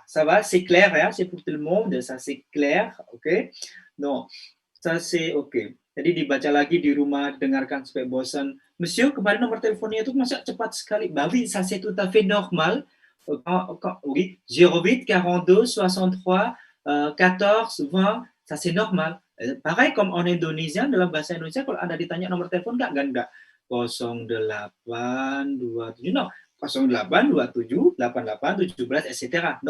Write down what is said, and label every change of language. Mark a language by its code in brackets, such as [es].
[fr] Ça va, c'est clair ya, c'est pour tout le monde, ça c'est clair, ok? Non, ça c'est ok. [id] Jadi dibaca lagi di rumah, dengarkan sampai bosan. Monsieur, kemarin nomor teleponnya itu masa cepat sekali. [fr] Bah oui, ça c'est tout à fait normal. Oui, 08 42 63 14 20, ça c'est normal. Pareil comme en indonésien, [id] dalam bahasa Indonesia kalau Anda ditanya nomor telepon enggak 08 27, [fr] non, [id] 08 27 88 17, etc.